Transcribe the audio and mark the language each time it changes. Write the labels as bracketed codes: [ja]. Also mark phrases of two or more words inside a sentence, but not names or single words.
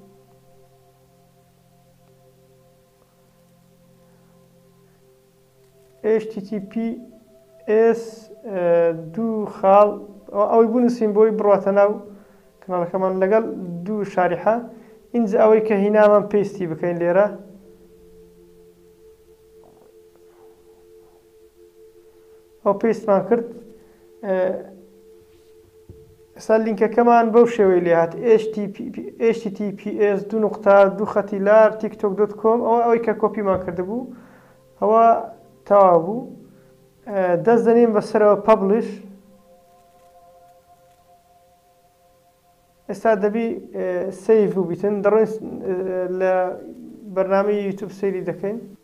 [ckb] HTTPS دوو خاڵ ئەوەی بنووسین بۆی بڕاتە ناو کەناڵەکەمان لەگەڵ دوو شاریحە ئینجا ئەوەی کە هینامان پێستی بکەین لێرە ئەو پێستمان کرد ئێستا لینکەکەمان بەو شێوەی لێ هات https tiktok.com ئەوەی کە کۆپیمان کردبوو ئەوە تەواو بوو دەست دەنین بەسەرەوە پەبلیش ئێستا دەبی سەیڤ ببیتن دەڕۆین لە بەرنامەی یوتیوب سەیری دەکەین